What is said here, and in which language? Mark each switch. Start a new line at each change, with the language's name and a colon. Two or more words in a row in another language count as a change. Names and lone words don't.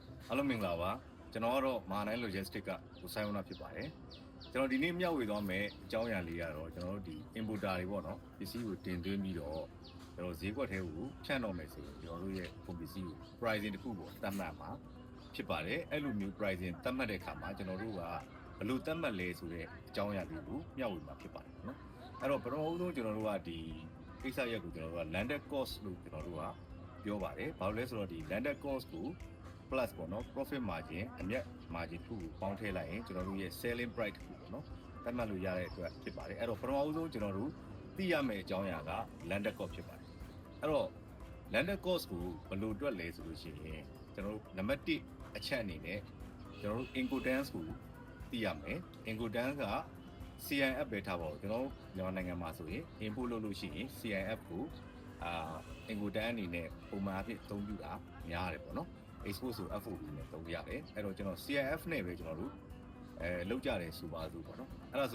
Burmese: အားလုံးမင်္ဂလာပါကျွန်တော်ကတော့မာနိုင် logistic ကကိုဆိုင်ဝနာဖြစ်ပါတယ်ကျွန်တော်ဒီနေ့မျှဝေသွားမယ်အကြောင်းအရာလေးကတော့ကျွန်တော်တို့ဒီ importer တွေပေါ့နော်ပစ္စည်းကိုတင်သွင်းပြီးတော့ကျွန်တော်ဈေးကွက်ထဲကိုဖြန့်တော့မယ်ဆိုရင်ကျွန်တော်တို့ရဲ့ကုန်ပစ္စည်းကို pricing တစ်ခုပေါ့သတ်မှတ်မှာ ဖြစ်ပါတယ်အဲ့လိုမျိုး pricing သတ်မှတ်တဲ့အခါမှာကျွန်တော်တို့ကဘယ်လိုသတ်မှတ်လဲဆိုတဲ့အကြောင်းအရာလေးကိုမျှဝေမှာဖြစ်ပါတယ်နော်အဲ့တော့ပထမဆုံး ကျွန်တော်တို့ကဒီကိစ္စရက်ကိုကျွန်တော်တို့က
English: landed cost
Burmese: လို့ကျွန်တော်တို့ကပြောပါတယ်ဘာလို့လဲဆိုတော့ဒီ
English: landed cost
Burmese: ကိုplus ပေါ့နော်
English: profit margin
Burmese: အမြတ် margin တစ်ခုကိုပေါင်းထည့်လိုက်ရင်ကျွန်တော်တို့ရဲ့
English: selling price
Burmese: တစ်ခုပေါ့နော်သတ်မှတ်လို့ရတဲ့အတွက်ဖြစ်ပါတယ်အဲ့တော့ပထမဆုံးကျွန်တော်တို့သိရမယ့်အကြောင်းအရာက
English: landed cost
Burmese: ဖြစ်ပါတယ်အဲ့တော့
English: landed cost
Burmese: ကိုဘယ်လိုတွက်လဲဆိုလို့ရှိရင်ကျွန်တော်တို့နံပါတ်1အချက်အနေနဲ့ကျွန်တော်တို့ incoterms ကိုသိရမယ် incoterms က CIF ပဲထားပါဦးကျွန်တော်မြန်မာနိုင်ငံမှာဆိုရင် input လုပ်လို့ရှိရင် CIF ကိုincoterm အနေနဲ့ပုံမှန်အဖြစ်အသုံးပြုတာများတယ်ပေါ့နော်export ဆို FOB နဲ့သုံးရတယ်အဲ့တော့ကျွန်တော် CIF နဲ့ပဲကျွန်တော်တို့လောက်ကြတယ်ဆိုပါစို့ပေါ့နော်အဲ့ဒါ